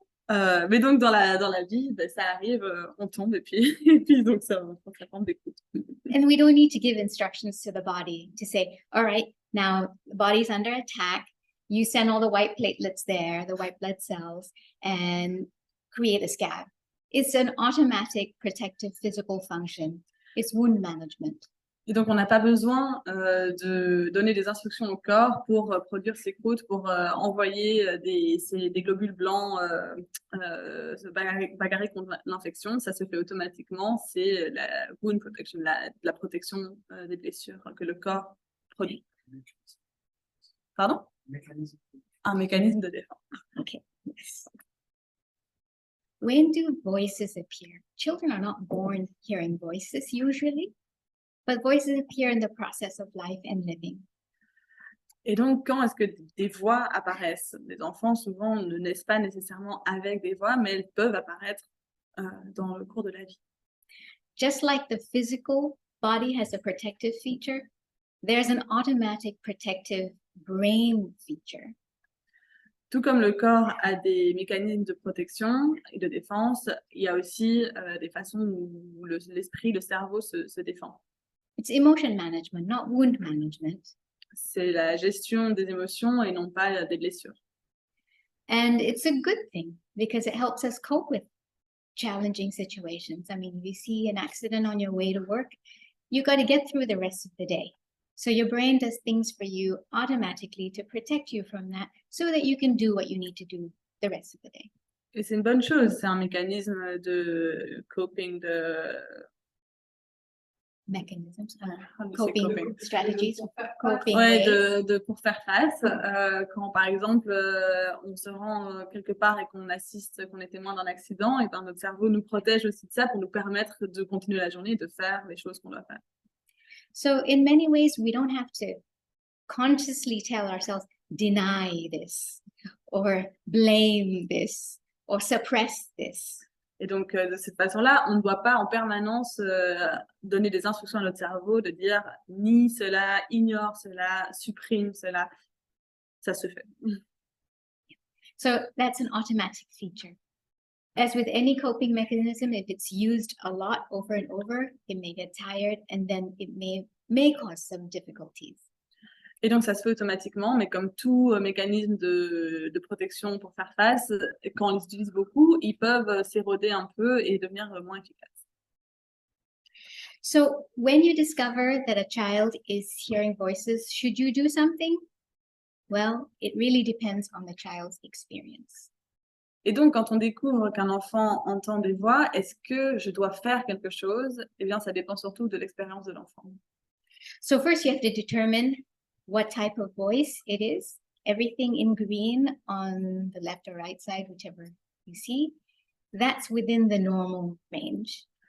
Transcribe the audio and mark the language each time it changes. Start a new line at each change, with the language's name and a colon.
French: Mais donc dans la vie, ben, ça arrive, on tombe et puis donc ça prend des coups.
English: And we don't need to give instructions to the body to say, all right, now the body's under attack. You send all the white platelets there, the white blood cells, and create a scab. It's an automatic protective physical function. It's wound management.
French: Et donc on n'a pas besoin de donner des instructions au corps pour produire ces croûtes, pour envoyer des globules blancs se bagarrer contre l'infection. Ça se fait automatiquement. C'est la
English: wound protection,
French: la protection des blessures que le corps produit. Pardon? Un mécanisme de défense.
English: Okay. When do voices appear? Children are not born hearing voices usually. But voices appear in the process of life and living.
French: Et donc, quand est-ce que des voix apparaissent? Les enfants, souvent, ne naissent pas nécessairement avec des voix, mais elles peuvent apparaître dans le cours de la vie.
English: Just like the physical body has a protective feature, there's an automatic protective brain feature.
French: Tout comme le corps a des mécanismes de protection et de défense, il y a aussi des façons où l'esprit, le cerveau se défend.
English: It's emotion management, not wound management.
French: C'est la gestion des émotions et non pas des blessures.
English: And it's a good thing because it helps us cope with challenging situations. I mean, if you see an accident on your way to work, you got to get through the rest of the day. So your brain does things for you automatically to protect you from that so that you can do what you need to do the rest of the day.
French: Et c'est une bonne chose, c'est un mécanisme de coping, de
English: Mechanisms, how do you say coping coping? strategies, coping
French: Ouais,
English: ways.
French: pour faire face. Quand par exemple on se rend quelque part et qu'on assiste, qu'on est témoin d'un accident, et ben notre cerveau nous protège aussi de ça pour nous permettre de continuer la journée et de faire les choses qu'on doit faire.
English: So in many ways, we don't have to consciously tell ourselves, deny this, or blame this, or suppress this.
French: Et donc de cette façon-là, on ne doit pas en permanence donner des instructions à notre cerveau de dire nie cela, ignore cela, supprime cela. Ça se fait.
English: So that's an automatic feature. As with any coping mechanism, if it's used a lot over and over, it may get tired and then it may cause some difficulties.
French: Et donc, ça se fait automatiquement, mais comme tout mécanisme de protection pour faire face, quand on les utilise beaucoup, ils peuvent s'éroder un peu et devenir moins efficaces.
English: So when you discover that a child is hearing voices, should you do something? Well, it really depends on the child's experience.
French: Et donc, quand on découvre qu'un enfant entend des voix, est-ce que je dois faire quelque chose? Eh bien, ça dépend surtout de l'expérience de l'enfant.
English: So first you have to determine what type of voice it is. Everything in green on the left or right side, whichever you see, that's within the normal range.